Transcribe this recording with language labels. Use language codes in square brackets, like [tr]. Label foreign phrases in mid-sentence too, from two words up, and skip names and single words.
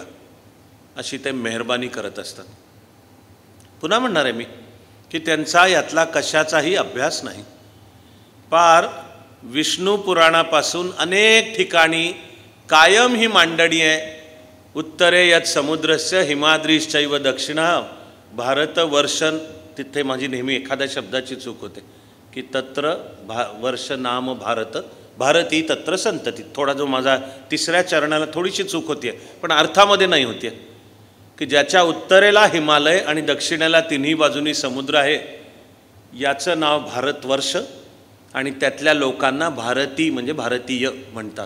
[mr] अशी ते मेहरबानी करत असतात. पुन्हा म्हणणार आहे मी की त्यांचा यातला कशाचाही अभ्यास नाही. पार विष्णू पुराणापासून अनेक ठिकाणी कायम ही मांडणी आहे, [sa] उत्तरे यत समुद्रस्य हिमाद्रीश्चैव दक्षिणा भारतवर्षन. [mr] तिथे माझी नेहमी एखाद्या शब्दाची चूक होते की [sa] तत्र वर्ष नाम भारत भारती तत्र संतती. [mr] थोडा जो माझा तिसऱ्या चरणाला थोडीशी चूक होती आहे, पण अर्थामध्ये नाही होती आहे, की ज्याच्या उत्तरेला हिमालय आणि दक्षिणेला तिन्ही बाजूनी समुद्र आहे याचं नाव भारतवर्ष आणि त्यातल्या लोकांना भारती म्हणजे भारतीय म्हणतात.